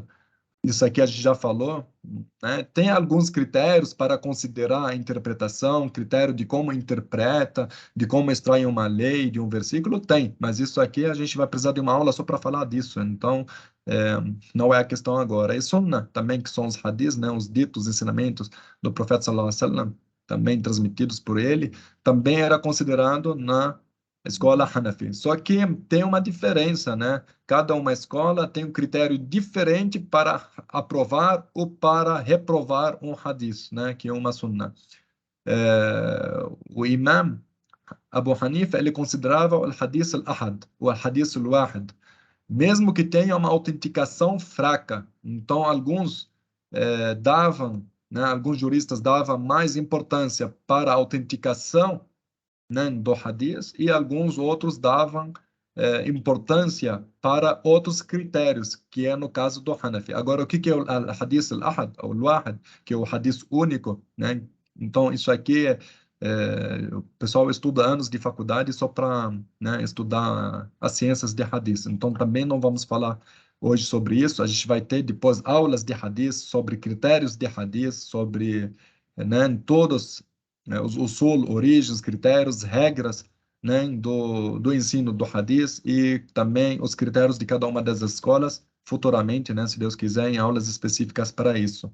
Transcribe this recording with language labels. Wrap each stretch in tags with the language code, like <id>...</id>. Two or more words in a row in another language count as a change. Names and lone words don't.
<pt>Isso aqui a gente já falou, né? Tem alguns critérios para considerar a interpretação, critério de como interpreta, de como extrai uma lei de um versículo, tem, mas isso aqui a gente vai precisar de uma aula só para falar disso, então não é a questão agora. E Sunnah também, que são os hadiths, né? Os ditos ensinamentos do profeta</pt> <ar>صلى الله عليه وسلم,</ar> <pt>também transmitidos por ele, também era considerado na escola Hanafi. Só que tem uma diferença, né? Cada uma escola tem um critério diferente para aprovar ou para reprovar um hadith, né, que é uma sunnah. O imam Abu Hanifa, ele considerava o</pt> <ar>حديث الآحاد,</ar> <pt>o</pt> <ar>حديث الواحد,</ar> <pt>mesmo que tenha uma autenticação fraca. Então, alguns davam, né, alguns juristas davam mais importância para a autenticação, né, do hadith, e alguns outros davam importância para outros critérios, que é no caso do Hanafi. Agora, o que é o</pt> <ar>حديث الآحاد,</ar> <pt>ou al-wahid, que é o hadith único, né? Então, isso aqui o pessoal estuda anos de faculdade só para, né, estudar as ciências de hadith. Então, também não vamos falar hoje sobre isso. A gente vai ter depois aulas de hadith, sobre critérios de hadith, sobre, né, todos os usul, origens, critérios, regras, né, do ensino do Hadith e também os critérios de cada uma das escolas futuramente, né, se Deus quiser, em aulas específicas para isso.</pt>